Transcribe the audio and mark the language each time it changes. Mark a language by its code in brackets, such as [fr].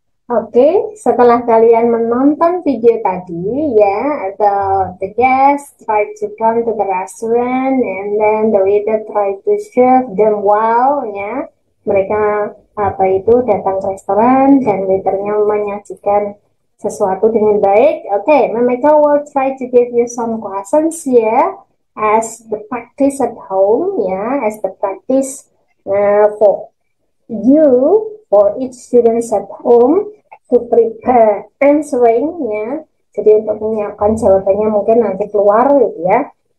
[en] Oke, [id] setelah kalian menonton video tadi ya, [en] the guest tried to come to the restaurant and then the waiter tried to serve them well ya. [id] Mereka datang ke restoran dan waiternya menyajikan sesuatu dengan baik. [en] Oke, mereka will try to give you some questions ya as the practice at home ya, as the practice for you, for each students at home to prepare answering ya. [id] Jadi untuk menyiapkan jawabannya mungkin nanti keluar gitu ya.